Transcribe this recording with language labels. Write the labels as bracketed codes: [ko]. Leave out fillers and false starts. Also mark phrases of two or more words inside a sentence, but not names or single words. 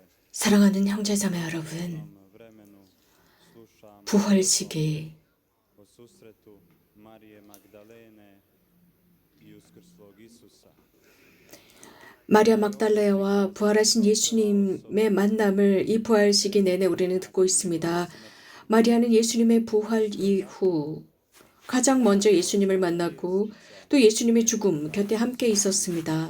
[ko] 사랑하는 형제자매 여러분, [hr] vremenu slušamo [ko] 부활식이 [hr] o susretu Marije Magdalene i uskrslog Isusa. [ko] 마리아 막달레와 부활하신 예수님의 만남을 이 부활식이 내내 우리는 듣고 있습니다. 마리아는 예수님의 부활 이후 가장 먼저 예수님을 만났고 또 예수님의 죽음 곁에 함께 있었습니다.